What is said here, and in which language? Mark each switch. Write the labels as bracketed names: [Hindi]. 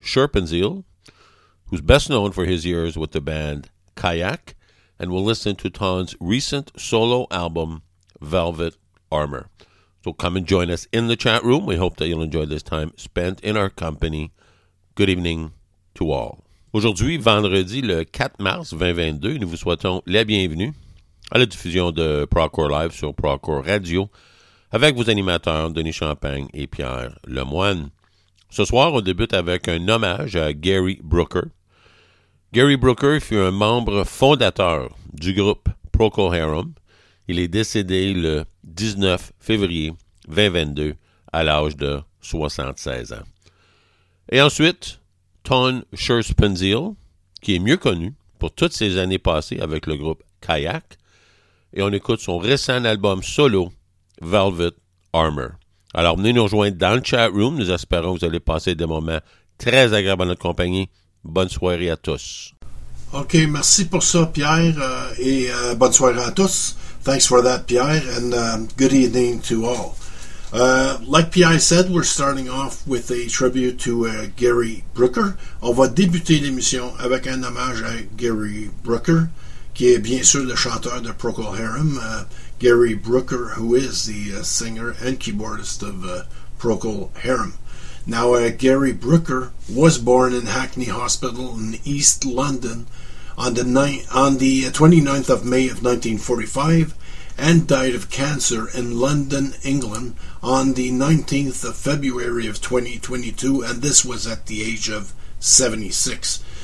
[English] Scherpenzeel, who's best known for his years with the band Kayak, and we'll listen to Ton's recent solo album, Velvet Armor. So come and join us in the chat room. We hope that you'll enjoy this time spent in our company. Good evening to all. [French] Aujourd'hui, vendredi le 4 mars 2022, nous vous souhaitons la bienvenue à la diffusion de Procore Live sur Procore Radio avec vos animateurs Denis Champagne et Pierre Lemoine. Ce soir, on débute avec un hommage à Gary Brooker. Gary Brooker fut un membre fondateur du groupe Procol Harum. Il est décédé le 19 février 2022 à l'âge de 76 ans. Et ensuite, Ton Scherpenzeel, qui est mieux connu pour toutes ses années passées avec le groupe Kayak, et on écoute son récent album solo, Velvet Armor. Alors, venez nous rejoindre dans le chat room. Nous espérons que vous allez passer des moments très agréables en notre compagnie. Bonne soirée à tous. OK, merci pour ça, Pierre, et bonne soirée à tous. [English] Thanks for that, Pierre, and good evening to all. Like Pierre said, we're starting off with a tribute to Gary Brooker. [French] On va débuter l'émission avec un hommage à Gary Brooker, qui est bien sûr le chanteur de Procol Harum. [English] Gary Brooker, who is the singer and keyboardist of Procol Harum. Now, Gary Brooker was born in Hackney Hospital in East London on the 29th of May of 1945 and died of cancer in London, England on the 19th of February of 2022, and this was at the age of 76.